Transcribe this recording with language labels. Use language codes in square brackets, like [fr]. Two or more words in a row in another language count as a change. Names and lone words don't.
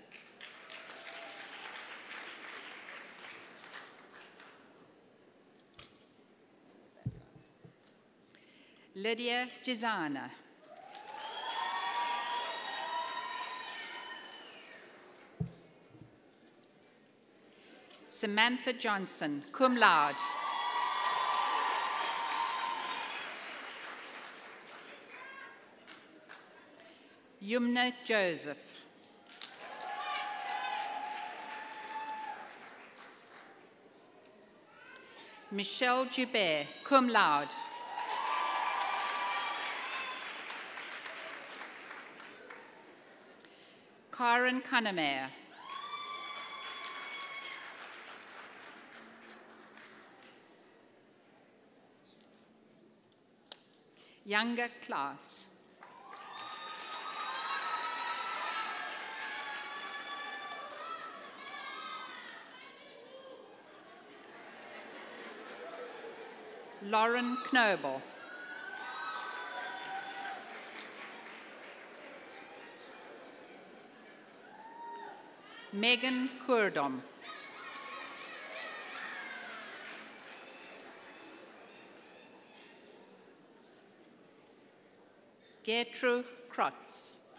[en] Lydia Gizana. Samantha Johnson, [la] cum laude. [en] Yumna Joseph. Michelle Joubert, [la] cum laude. [en] Karen Kannemeyer. Younger class. Lauren Knobel. Megan Kurdom. Gertrude Krotz.